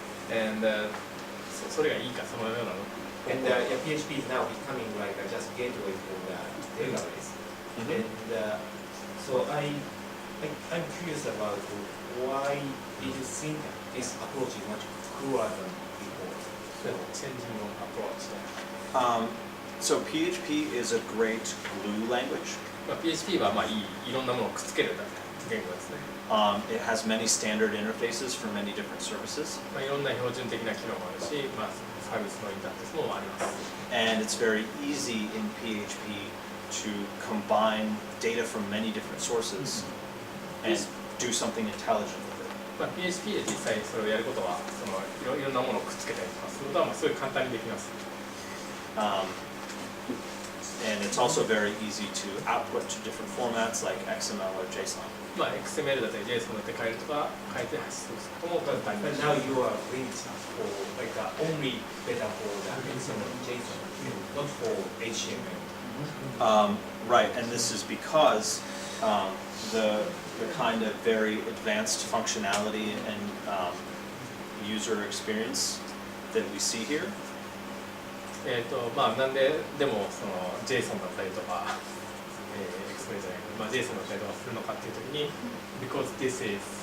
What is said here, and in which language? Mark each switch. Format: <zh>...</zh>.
<ja>And それがいいかそのようなの。</ja> <en>And yeah, PHP is now becoming like just gateway for the database. And so I'm curious about why did you think this approach is much cooler than before? Changing your approach. So PHP is a great glue language.</en> <ja>まあ PHP はまあいろんなものをくっつける言語ですね。</ja> <en>It has many standard interfaces for many different services.</en> <ja>まあいろんな標準的な機能もあるし、まあサービスのインターフェースもあります。</ja> <en>And it's very easy in PHP to combine data from many different sources and do something intelligent with it.</en> <ja>まあ PHP で実際それをやることはそのいろんなものをくっつけたりとかすることはまあすごい簡単にできます。</ja> <en>And it's also very easy to output to different formats like XML or JSON.</en> <ja>まあ XML だったり JSON だったり変えるとか変えて発出することも簡単に</ja> <en>But now you are linked for like only better for the XML JSON, not for HTML. Right, and this is because the kind of very advanced functionality and user experience that we see here.</en> <ja>まあなんででもその JSON だったりとか、XML じゃないけど、まあ JSON だったりとかするのかっていうときに</ja> <en>because this is</en>